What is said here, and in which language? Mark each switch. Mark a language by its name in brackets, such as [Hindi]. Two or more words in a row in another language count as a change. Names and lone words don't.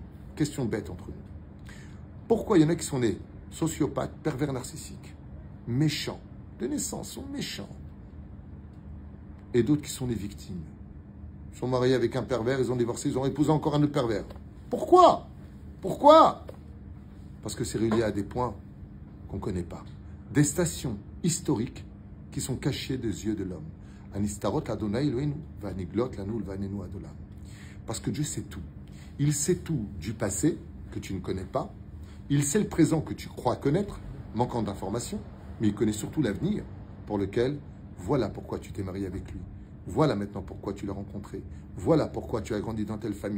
[French] Question bête entre nous. Pourquoi il y en a qui sont nés sociopathes, pervers narcissiques, méchants, de naissance, sont méchants, et d'autres qui sont des victimes? Ils sont mariés avec un pervers, ils ont divorcé, ils ont épousé encore un autre pervers. Pourquoi? Pourquoi? Parce que c'est relié à des points qu'on ne connaît pas. Des stations historiques qui sont cachées des yeux de l'homme. [Hebrew] הנסתרות ה' אלוקינו והנגלות לנו ולבנינו עד עולם. [French] Parce que Dieu sait tout. Il sait tout du passé que tu ne connais pas. Il sait le présent que tu crois connaître, manquant d'informations. Mais il connaît surtout l'avenir pour lequel, voilà pourquoi tu t'es marié avec lui. Voilà maintenant pourquoi tu l'as rencontré. Voilà pourquoi tu as grandi dans telle famille.